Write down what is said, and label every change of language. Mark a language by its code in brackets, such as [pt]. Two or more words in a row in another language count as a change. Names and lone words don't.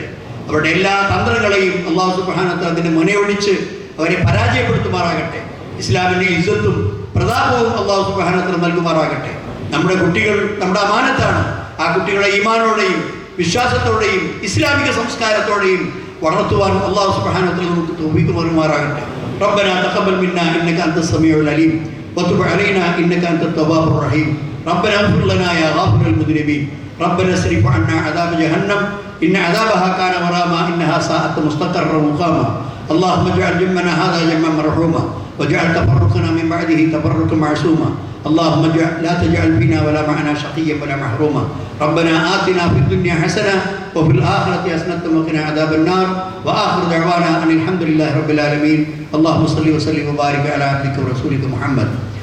[ml] അവരുടെ എല്ലാ തന്ത്രങ്ങളെയും [ar] الله سبحانه وتعالى [ml] അതിനെ മുനയൊടിച്ച് അവരെ പരാജയപ്പെടുത്തുമാറാകട്ടെ. ഇസ്ലാമിൻ്റെ ഇസ്സത്തും പ്രതാപവും [ar] الله سبحانه وتعالى [ml] നൽകുമാറാകട്ടെ. നമ്മുടെ കുട്ടികൾ നമ്മുടെ അമാനത്താണ്. ആ കുട്ടികളെ ഈമാനോടെയും വിശ്വാസത്തോടെയും ഇസ്ലാമിക സംസ്കാരത്തോടെയും വളർത്തുവാൻ [ar] الله سبحانه وتعالى [ml] നമുക്ക് തൗഫീഖ് നൽകുമാറാകട്ടെ. [ar] ربنا تقبل منا انك انت السميع العليم وتب علينا انك انت التواب الرحيم ربنا اغفر لنا يا غافر المذنبين ربنا اصرف عنا عذاب جهنم ان عذابها كان غراما انها ساءت مستقرا ومقاما اللهم اجعل جمعنا هذا جمعا مرحوما واجعل تفرقنا من بعده تفرقا معصوما اللهم لا تجعل فينا ولا معنا شقيا ولا محروما ربنا آتنا في الدنيا حسنة وفي الآخرة حسنة وقنا عذاب النار وآخر دعوانا أن الحمد لله رب العالمين اللهم صل وسلم وبارك على عبدك ورسولك محمد